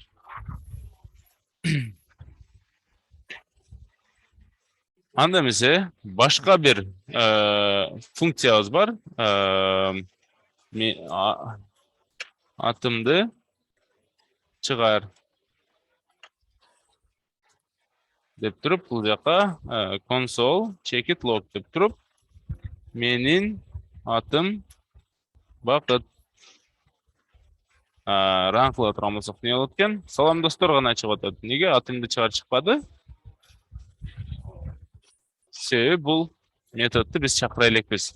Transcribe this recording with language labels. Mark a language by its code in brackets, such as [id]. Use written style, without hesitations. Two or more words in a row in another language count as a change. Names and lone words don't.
[ky] Анда эмесе башка бир функциябыз бар. Атымды чыгар деп туруп, бул жака [en] console check it log [ky] деп туруп, менин атым Бакыт. Ранкыла турган болсок эмне болот экен? Салам достор гана чыгып атат. Неге атымды чыгар чыкпады? Себеби бул методду биз чакыра элекпиз.